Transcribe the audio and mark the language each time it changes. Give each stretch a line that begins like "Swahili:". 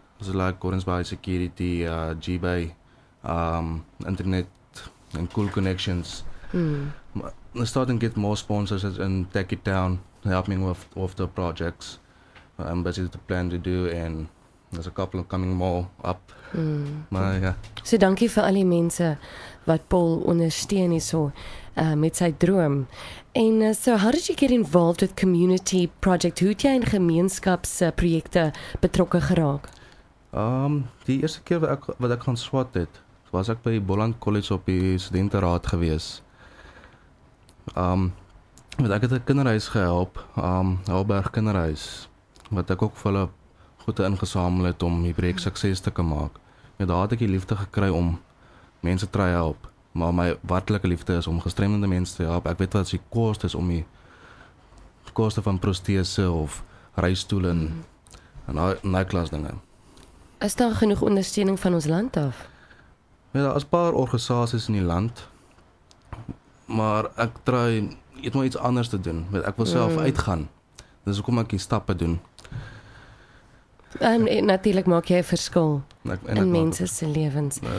English: So like Gordons Bay Security, G-Bay, internet and cool connections. I'm starting to get more sponsors and take it down, help me with the projects. I'm busy to plan to do, and there's a couple coming more up.
Afrikaans: Maar ja. So dankie vir al die mense wat Paul ondersteun hierso met sy droom.
English: En so how did you get involved with community project?
Afrikaans: Hoe het jy in gemeenskapsprojekte betrokke geraak? Die eerste keer wat ek gaan swat het, was ek by Boland College op die studenteraad gewees. Ek het 'n kinderhuis gehelp, Helberg kinderhuis, wat ek ook vir hulle goede ingesamel het om die projek sukses te kan maak. Ja, daar het ek die liefde gekry om mense te help, maar my werklike liefde is om gestremde mense te help. Ek weet wat die koste is om die koste van protese of reistoele en daai klas dinge. Is daar genoeg ondersteuning van ons land af? Ja, daar is 'n paar organisasies in die land, maar ek probeer maar iets anders te doen. Ek wil self uitgaan. Dis hoekom ek die stappe doen. Natuurlik maak jy 'n verskil in mense se lewens.